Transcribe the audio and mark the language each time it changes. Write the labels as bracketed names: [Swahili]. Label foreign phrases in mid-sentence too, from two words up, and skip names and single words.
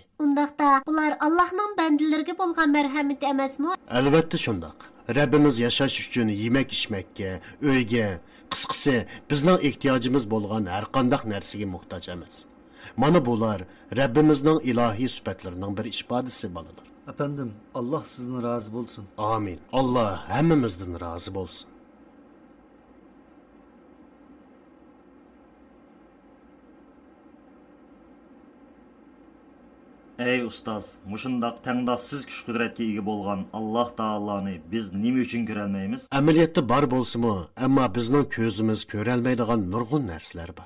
[Uzbek] Undaqda bular Allohning bandalariga bo'lgan marhamati emasmi? Albatta shundoq. Rabbimiz yashash uchun yemak ichmakka, uyga, qisqasi bizning ehtiyojimiz bo'lgan har qanday narsaga muhtoj emas. Mana bular Rabbimizning ilohiy sifatlarining bir ifodasi bolalar. [Turkish] Efendim, Allah sizden razı olsun. [Uzbek] Amin. Allah hammamizdan razı bo'lsin. Ey ustaz, mushundaq tengdassiz kuch qudratga ega bo'lgan Alloh taoloni biz nima uchun ko'ra olmaymiz? Amaliyotda bor bo'lsa-mu, ammo bizning ko'zimiz ko'ra olmaydigan nurg'un narsalar bor.